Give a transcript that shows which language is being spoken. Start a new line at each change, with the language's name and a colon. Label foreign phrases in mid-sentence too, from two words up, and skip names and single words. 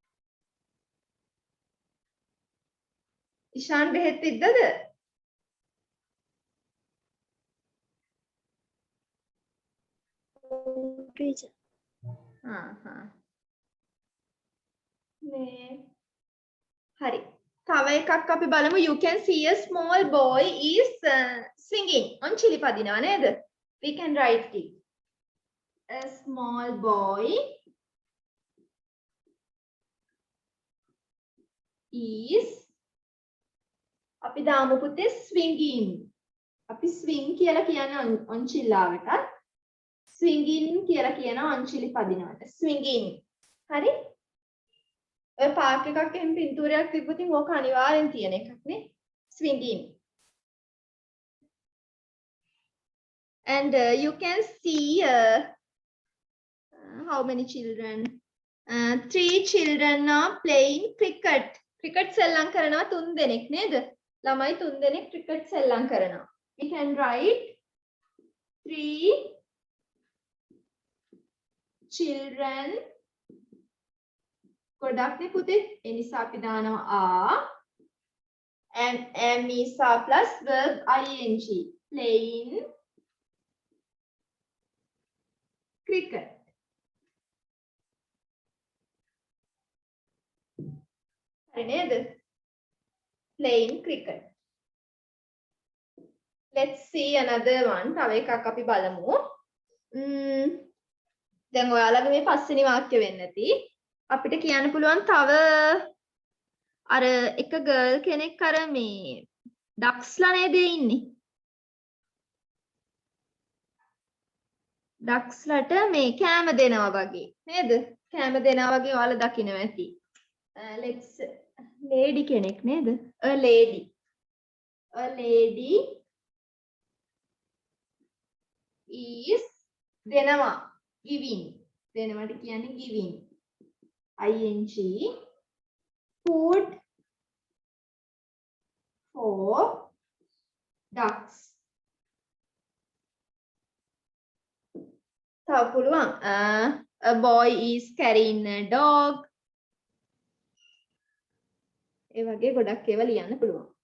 Sinhala: ඉෂාන් බෙහෙත් පිද්දද? Teacher. මේ හරි. තව එකක් අපි බලමු.
English: You can see a small boy is swinging.
Sinhala: ඔන්චිලි පදිනවා නේද?
English: We can write it. A small boy is
Sinhala: අපි දාමු පුතේ
English: swinging.
Sinhala: අපි swing කියලා කියන්නේ ඔන්චිල්ලාවට. swinging කියලා කියනවා ඔන්චිලි පදිනවට. swinging. හරි? ඔය පාක් එකක් එහෙම පින්තූරයක් තිබ්බොත් ඕක අනිවාර්යෙන් තියෙන එකක් නේ. swinging.
English: And you can see how many children? 3 children are playing cricket.
Sinhala: cricket සෙල්ලම් කරනවා 3 දෙනෙක් නේද? ළමයි 3 දෙනෙක් cricket සෙල්ලම් කරනවා.
English: We can write 3 children.
Sinhala: ගොඩක් නේ පුතේ. ඒ නිසා අපි දානවා
English: and am is plus verb ing. playing cricket.
Sinhala: හරි නේද?
English: playing cricket. Let's see another one.
Sinhala: තව එකක් අපි බලමු. දැන් ඔයාලගේ මේ පස්වෙනි වාක්‍ය වෙන්න ඇති. අපිට කියන්න පුළුවන් තව අර එක ගර්ල් කෙනෙක් අර මේ ඩක්ස්ලා නේද ඉන්නේ? ඩක්ස්ලට මේ කෑම දෙනවා වගේ නේද? කෑම දෙනවා වගේ ඔයාලා දකිනවා ඇති.
English: let's lady
Sinhala: කෙනෙක් නේද?
English: a lady is දෙනවා giving.
Sinhala: දෙනවට කියන්නේ giving.
English: ing food for ducks. තව පුළුවන් a boy is carrying a dog.
Sinhala: ඒ වගේ ගොඩක් ඒවා ලියන්න පුළුවන්.